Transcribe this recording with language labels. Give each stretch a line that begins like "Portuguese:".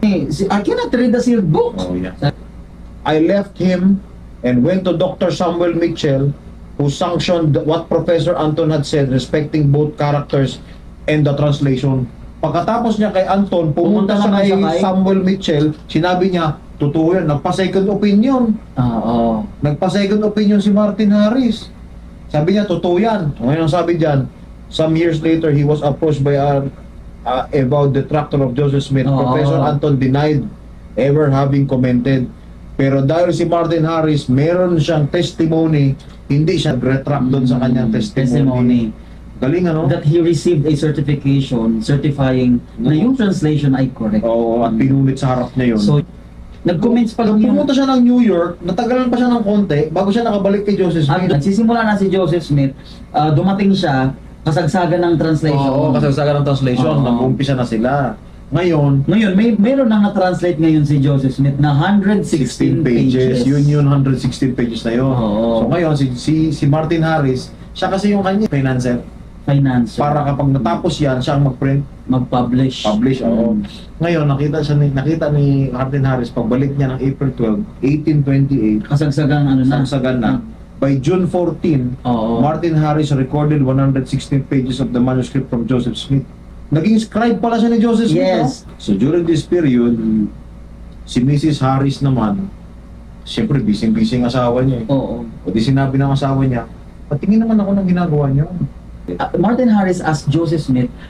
English: I cannot read the sealed book. Oh, yeah. I left him and went to Dr. Samuel Mitchell, who sanctioned what Professor Anton had said respecting both characters and the translation.
Filipino: Pagkatapos niya kay Anton, pumunta siya naman kay siya kay Samuel Mitchell, sinabi niya, totoo yan, nagpa-second opinion. Oo. Nagpa-second opinion si Martin Harris. Sabi niya, totoo yan. Ngayon ang sabi diyan,
English: some years later, he was approached by about the detractor of Joseph Smith.
Filipino: Oo.
English: Professor Anton denied ever having commented.
Filipino: Pero dahil si Martin Harris, meron siyang testimony, hindi siya retract doon sa kanyang testimony. Galing ano?
English: That he received a certification certifying
Filipino: na yung
English: translation
Filipino: ay
English: correct.
Filipino: Oo, at pinulit sa harap niya yun. So, nag-comments pa lang Nung yung... pumunta siya ng New York, natagalan pa siya ng konti bago siya nakabalik kay Joseph At Smith. nagsisimula na si Joseph Smith, dumating siya, kasagsagan ng translation. Oo, kasagsagan ng translation, Oo. nag-umpisa na sila. Ngayon, Ngayon, meron nang na-translate ngayon si Joseph Smith na 116 16 pages. Yun 116 pages na yun. Oo. So ngayon, si Martin Harris, siya kasi yung kanya financer. Finance. Para kapag natapos yan, siya ang mag-print, mag-publish. publish. Oo. Ngayon, nakita ni Martin Harris, pagbalik niya ng April 12, 1828, Kasagsagang ano na. samsagan na.
English: By June 14,
Filipino: Oo.
English: Martin Harris recorded 116 pages of the manuscript from Joseph Smith.
Filipino: Naging scribe pala siya ni Joseph Smith.
English: Yes. No? So during this period,
Filipino: si
English: Mrs.
Filipino: Harris naman, siyempre busy-busy ang asawa niya. Oo. O di sinabi ng asawa niya, patingin naman ako ng ginagawa niyo.
English: Martin Harris asked Joseph Smith